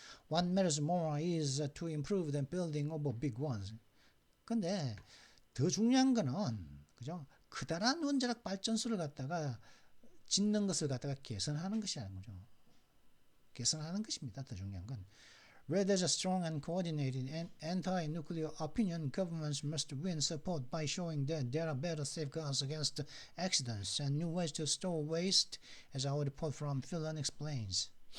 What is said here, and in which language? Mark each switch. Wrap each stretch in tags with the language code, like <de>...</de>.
<en>What matters more is to improve than building over big ones.</en> <ko>근데 더 중요한 거는, 그죠? 커다란 원자력 발전소를 갖다가 짓는 것을 갖다가 개선하는 것이라는 거죠. 개선하는 것입니다. 더 중요한 건.</ko> <en>Where there's a strong and coordinated anti-nuclear opinion, governments must win support by showing that there are better safeguards against accidents and new ways to store waste, as our report from Finland explains.</en>